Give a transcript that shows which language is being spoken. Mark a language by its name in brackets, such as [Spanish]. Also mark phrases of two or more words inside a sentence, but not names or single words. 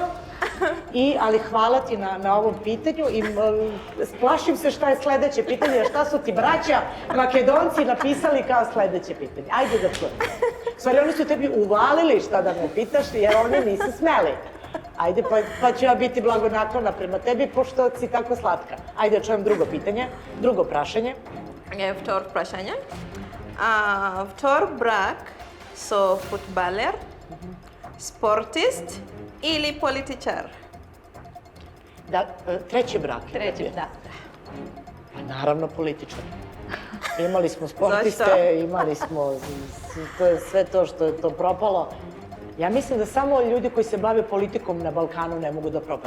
[Serbian] Ali hvala ti na ovom pitanju i plašim se šta je sledeće pitanje, šta su ti braća Makedonci napisali kao sledeće pitanje. Ajde da čujem. U stvari, oni su tebi uvalili šta da me pitaš, jer oni nisu smeli. Ajde, pa ću ja biti blagonaklona prema tebi, pošto si tako slatka. Ajde, čujem drugo pitanje, [Macedonian] друго прашање. Втор прашање. Втор брак со фудбалер, спортист или политичар? [Serbian] Treći brak. Treći, da. Pa naravno političar. Imali smo sportiste, imali smo sve to što je to propalo. Ja mislim da samo ljudi koji se bave politikom na Balkanu ne mogu da propadnu.